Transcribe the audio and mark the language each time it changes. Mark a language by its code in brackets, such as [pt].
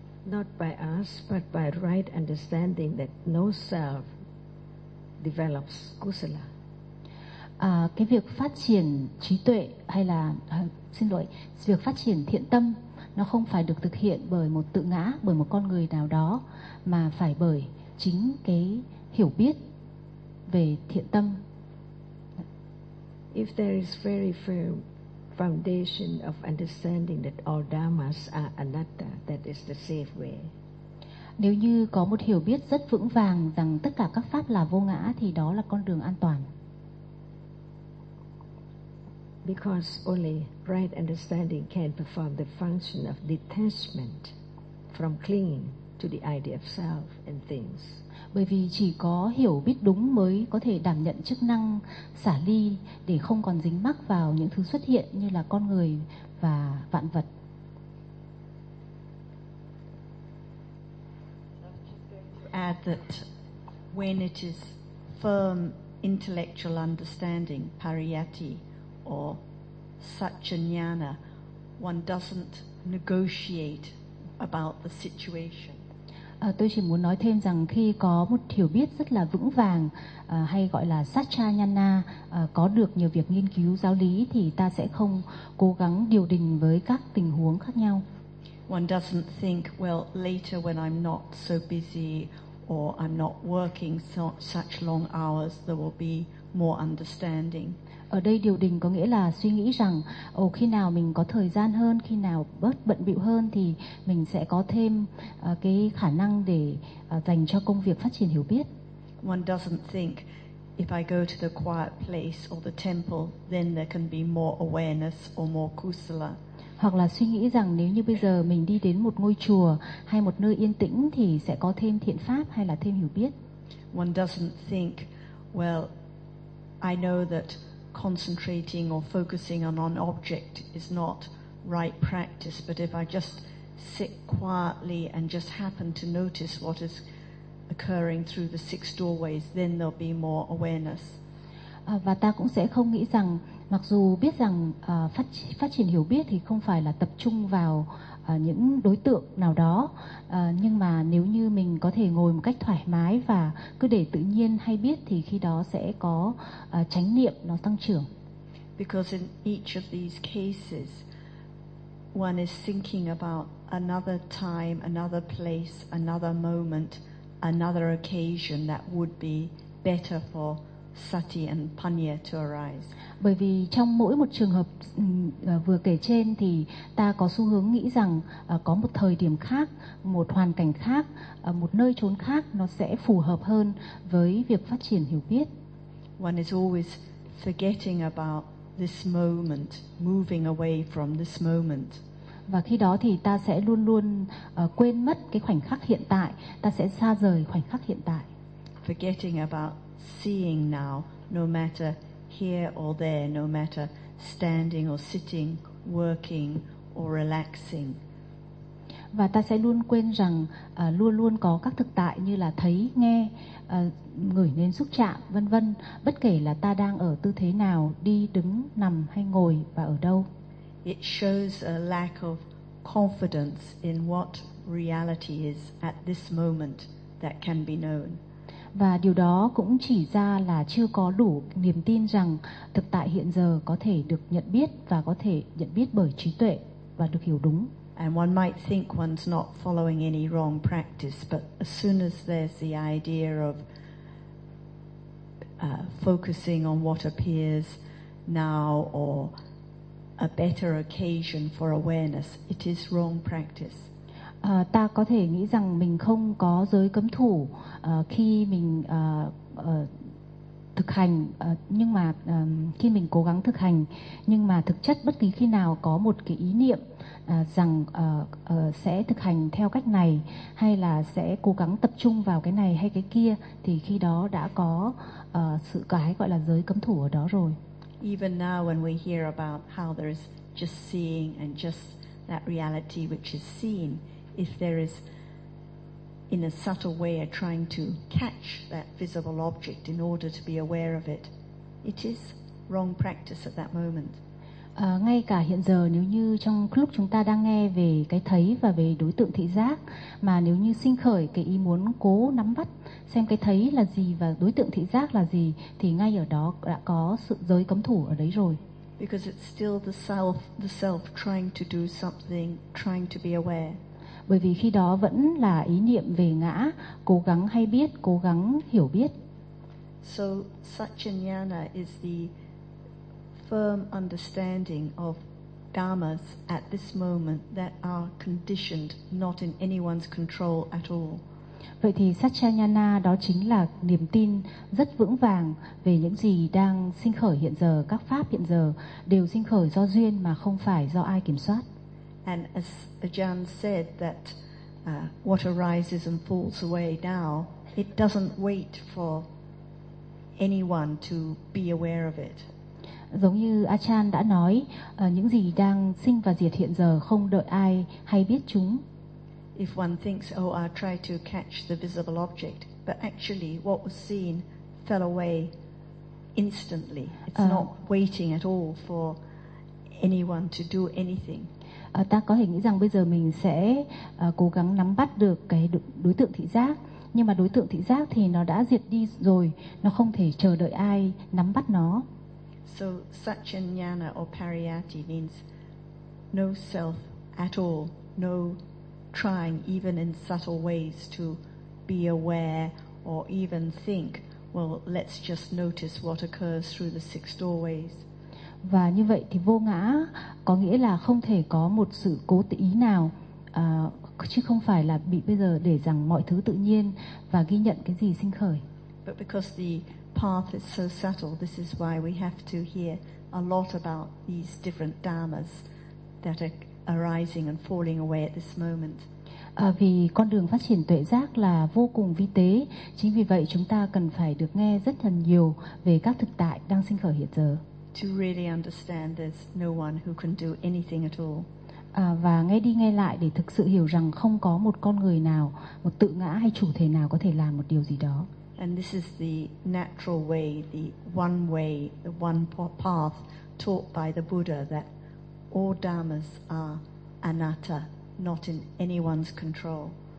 [en] Not by us, but by right understanding that no self develops kusala. [vi] Cái việc phát triển trí tuệ hay là xin lỗi, việc phát triển thiện tâm nó không phải được thực hiện bởi một tự ngã, bởi một con người nào đó, mà phải bởi chính cái hiểu biết về thiện tâm. [en] If there is very firm foundation of understanding that all dharmas are anatta, that is the safe way. [vi] Nếu như có một hiểu biết rất vững vàng rằng tất cả các pháp là vô ngã thì đó là con đường an toàn. [en] Because only right understanding can perform the function of detachment from clinging to the idea of self and things. [vi] Bởi vì chỉ có hiểu biết đúng mới có thể đảm nhận chức năng xả ly để không còn dính mắc vào những thứ xuất hiện như là con người và vạn vật. [en] Add that when it is firm intellectual understanding, pariyatti, or satchanyana, one doesn't negotiate about the situation. [vi] Tôi chỉ muốn nói thêm rằng khi có một hiểu biết rất là vững vàng, hay gọi là satchanyana, có được nhờ việc nghiên cứu giáo lý thì ta sẽ không cố gắng điều đình với các tình huống khác nhau. [en] one doesn't think, well, later when I'm not so busy or I'm not working so, such long hours, there will be more understanding. [vi] Ở đây điều đình có nghĩa là suy nghĩ rằng ồ, khi nào mình có thời gian hơn, khi nào bớt bận bịu hơn thì mình sẽ có thêm cái khả năng để dành cho công việc phát triển hiểu biết. [en] One doesn't think if I go to the quiet place or the temple then there can be more awareness or more kusala. [vi] Hoặc là suy nghĩ rằng nếu như bây giờ mình đi đến một ngôi chùa hay một nơi yên tĩnh thì sẽ có thêm thiện pháp hay là thêm hiểu biết. [en] One doesn't think, well, I know that concentrating or focusing on an object is not right practice, but if I just sit quietly and just happen to notice what is occurring through the six doorways, then there'll be more awareness. [vi] Và ta cũng sẽ không nghĩ rằng mặc dù biết rằng phát triển hiểu biết thì không phải là tập trung vào những đối tượng nào đó, nhưng mà nếu như mình có thể ngồi một cách thoải mái và cứ để tự nhiên hay biết thì khi đó sẽ có chánh niệm nó tăng trưởng. [en] Because in each of these cases one is thinking about another time, another place, another moment, another occasion that would be better for sati and panya to arise. [vi] Bởi vì trong mỗi một trường hợp vừa kể trên thì ta có xu hướng nghĩ rằng có một thời điểm khác, một hoàn cảnh khác, một nơi chốn khác nó sẽ phù hợp hơn với việc phát triển hiểu biết. [en] One is always forgetting about this moment, moving away from this moment. [vi] Và khi đó thì ta sẽ luôn luôn quên mất cái khoảnh khắc hiện tại, ta sẽ xa rời khoảnh khắc hiện tại. [en] Forgetting about seeing now, no matter here or there, no matter standing or sitting, working or relaxing. [vi] Và ta sẽ luôn quên rằng luôn luôn có các thực tại như là thấy, nghe, ngửi nên xúc chạm, vân vân, bất kể là ta đang ở tư thế nào, đi, đứng, nằm hay ngồi và ở đâu. [en] It shows a lack of confidence in what reality is at this moment that can be known. [vi] Và điều đó cũng chỉ ra là chưa có đủ niềm tin rằng thực tại hiện giờ có thể được nhận biết và có thể nhận biết bởi trí tuệ và được hiểu đúng. [en] And one might think one's not following any wrong practice, but as soon as there's the idea of focusing on what appears now or a better occasion for awareness, it is wrong practice. [vi] Ta có thể nghĩ rằng mình không có giới cấm thủ khi mình thực hành, nhưng mà khi mình cố gắng thực hành, nhưng mà thực chất bất kỳ khi nào có một cái ý niệm rằng sẽ thực hành theo cách này hay là sẽ cố gắng tập trung vào cái này hay cái kia thì khi đó đã có sự cái gọi là giới cấm thủ ở đó rồi. [en] Even now when we hear about how there is just seeing and just that reality which is seen, if there is in a subtle way a trying to catch that visible object in order to be aware of it, it is wrong practice at that moment. [vi] Ngay cả hiện giờ nếu như trong lúc chúng ta đang nghe về cái thấy và về đối tượng thị giác, mà nếu như sinh khởi cái ý muốn cố nắm bắt xem cái thấy là gì và đối tượng thị giác là gì, thì ngay ở đó đã có sự giới cấm thủ ở đấy rồi. [en] Because it's still the self trying to do something, trying to be aware. [vi] Bởi vì khi đó vẫn là ý niệm về ngã, cố gắng hay biết, cố gắng hiểu biết. [en] So satchanyana is the firm understanding of dharmas at this moment that are conditioned, not in anyone's control at all. [vi] Vậy thì satchanyana đó chính là niềm tin rất vững vàng về những gì đang sinh khởi hiện giờ, các pháp hiện giờ đều sinh khởi do duyên mà không phải do ai kiểm soát. [en] And as Ajahn said, that what arises and falls away now, it doesn't wait for anyone to be aware of it. [vi] Giống như Ajahn đã nói, những gì đang sinh và diệt hiện giờ không đợi ai hay biết chúng. [en] If one thinks, oh, I'll try to catch the visible object, but actually what was seen fell away instantly. It's not waiting at all for anyone to do anything. [vi] Ta có thể nghĩ rằng bây giờ mình sẽ cố gắng nắm bắt được cái đối tượng thị giác, nhưng mà đối tượng thị giác thì nó đã diệt đi rồi, nó không thể chờ đợi ai nắm bắt nó. [en] So satchanyana or pariyatti means no self at all, no trying, even in subtle ways, to be aware or even think, well, let's just notice what occurs through the six doorways. [vi] Và như vậy thì vô ngã có nghĩa là không thể có một sự cố tự ý nào, chứ không phải là bị bây giờ để rằng mọi thứ tự nhiên và ghi nhận cái gì sinh khởi. [en] But because the path is so subtle, this is why we have to hear a lot about these different dharmas that are arising and falling away at this moment. [vi] Vì con đường phát triển tuệ giác là vô cùng vi tế, chính vì vậy chúng ta cần phải được nghe rất là nhiều về các thực tại đang sinh khởi hiện giờ. [en] To really understand, there's no one who can do anything at all. [vi] Và nghe đi nghe lại để thực sự hiểu rằng không có một con người nào, một tự ngã hay chủ thể nào có thể làm một điều gì đó. [en] And this is the natural way, the one way, the one path taught by the Buddha, that all dharmas are anatta, not in anyone's control.